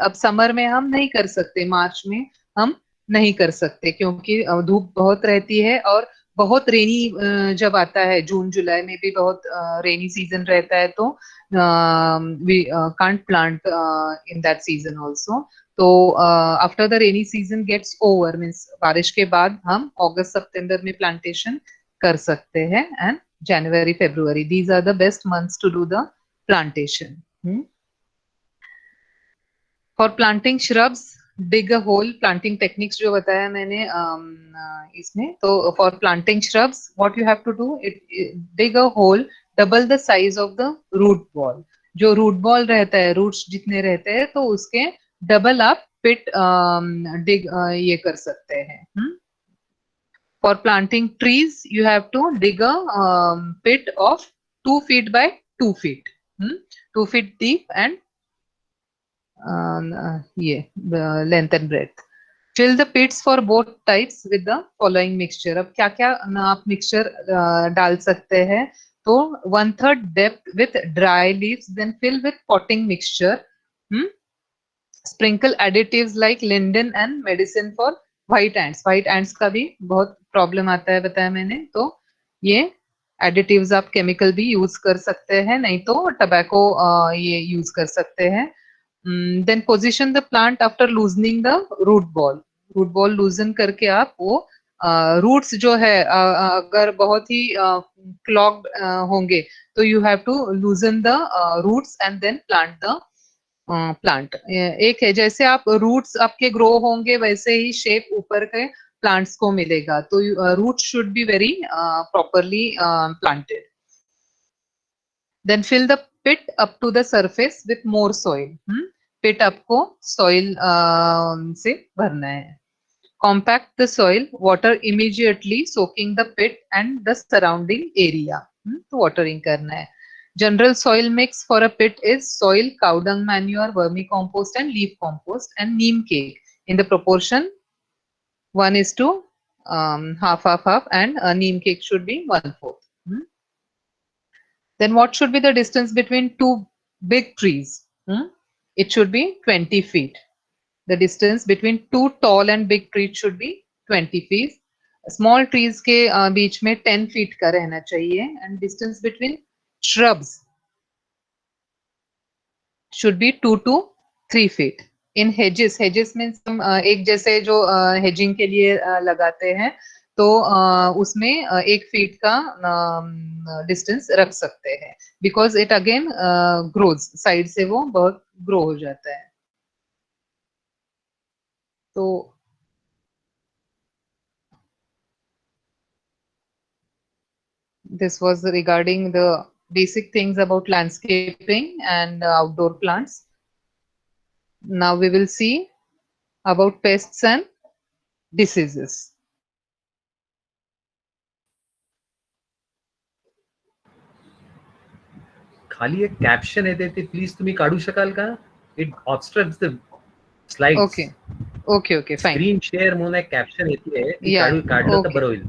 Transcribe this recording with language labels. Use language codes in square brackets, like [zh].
[hi] अब समर में हम नहीं कर सकते, मार्च में हम नहीं कर सकते क्योंकि धूप बहुत रहती है और बहुत रेनी जब आता है, जून जुलाई में भी बहुत रेनी सीजन रहता है, तो [en] we can't plant in that season also. तो after the rainy season gets over, means [hi] बारिश के बाद हम अगस्त सितंबर में प्लांटेशन कर सकते हैं, [en] and January, February, these are the best months to do the plantation. For planting shrubs, dig a hole. Planting techniques [hi] जो बताया मैंने इसमें, तो [en] for planting shrubs what you have to do, dig a hole double the size of the root ball. [hi] जो root ball रहता है, roots जितने रहते हैं तो उसके डबल आप पिट डिग ये कर सकते हैं. [en] For planting trees, you have to dig a pit of 2 feet by 2 feet, 2 feet deep and the length and breadth. Fill the pits for both types with the following mixture. [hi] अब क्या क्या आप mixture डाल सकते हैं? [en] तो 1/3 depth with dry leaves, then fill with potting mixture. Sprinkle additives like linden and medicine for white ants. [hi] White ants का भी बहुत प्रॉब्लम आता है बताया मैंने. तो ये एडिटिव्स आप केमिकल भी यूज कर सकते हैं, नहीं तो टबैको ये यूज कर सकते हैं. [en] then position the plant after loosening the [hi] root ball. Root ball लूजन करके आप वो रूट्स जो है अगर बहुत ही क्लॉग्ड होंगे तो [en] You have to loosen the roots and then plant the plant. [hi] एक है जैसे आप रूट्स आपके ग्रो होंगे वैसे ही शेप ऊपर के प्लांट्स को मिलेगा. [en] तो root should be very properly planted. Then fill the pit up to the surface with more soil. [hi] पिट आपको सॉइल से भरना है. [en] Compact the soil, water immediately soaking the pit and the surrounding area. [hi] तो watering करना है. [en] General soil mix for a pit is soil, cow dung manure, vermicompost and leaf compost and neem cake in the proportion 1:2 half and neem cake should be 1/4. Then what should be the distance between two big trees? It should be 20 feet. The distance between two tall and big trees should be 20 feet. [hi] Small trees के बीच में 10 feet का रहना चाहिए. [en] And distance between shrubs should be 2 to 3 feet. In hedges, hedges means [hi] हम एक जैसे जो hedging के लिए लगाते हैं तो उसमें 1 feet का distance रख सकते हैं [en] because it again grows, [hi] side से वो बहुत grow हो जाता है. [en] तो this was regarding the basic things about landscaping and outdoor plants. Now we will see about pests and diseases. [mr] खाली एक कॅप्शन येते ते प्लीज तुम्ही काढू शकाल का? [en] It obstructs the slides. Okay, fine. [mr] Screen share म्हणून एक कॅप्शन येते ती काढलं तर बरं होईल.